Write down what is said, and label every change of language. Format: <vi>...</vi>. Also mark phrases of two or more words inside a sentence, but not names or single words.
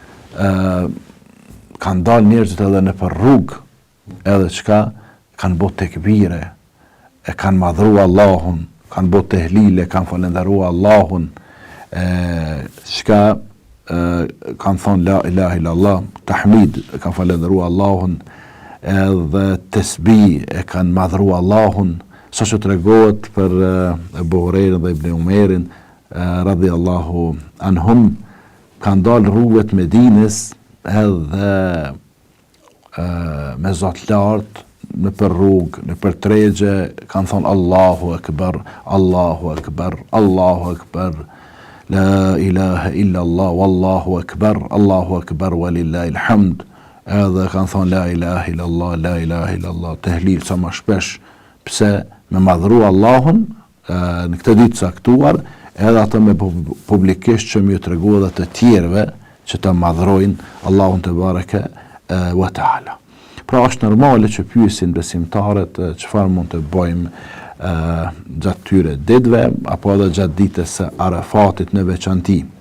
<sq>kanë dalë njerëzit edhe në për rrugë, edhe çka kanë bërë tekbire, e kanë madhruar Allahun, kanë bërë tehlile, kanë falendëruar Allahun, çka kanë thonë</sq> <ar>لا إله إلا الله,</ar> <sq>tahmid, kanë falendëruar Allahun, edhe tesbih, e kanë madhruar Allahun, sa që të regohet për Abu Hurajrën dhe Ibn Umerin,</sq> <ar>رضي الله عنهم,</ar> <sq>kanë dalë rrugëve të Medinës edhe me zot lartë, në për rrugë, në për tregje, kanë thonë</sq> <ar>الله أكبر الله أكبر الله أكبر, لا إله إلا الله والله أكبر الله أكبر ولله الحمد,</ar> <sq>edhe kanë thonë</sq> <ar>لا إله إلا الله لا إله إلا الله,</ar> <sq>tehlil sa më shpesh, pse me madhru Allahun në këtë ditë caktuar, edhe ato me publikisht që më tregu edhe të tjerëve që të madhrojnë Allahun</sq> <ar>تبارك وتعالى.</ar> <sq>Pra është normale që pyesin besimtarët çfarë mund të bëjmë gjatë tyre ditëve apo edhe gjatë ditës së Arafatit në veçanti.</sq>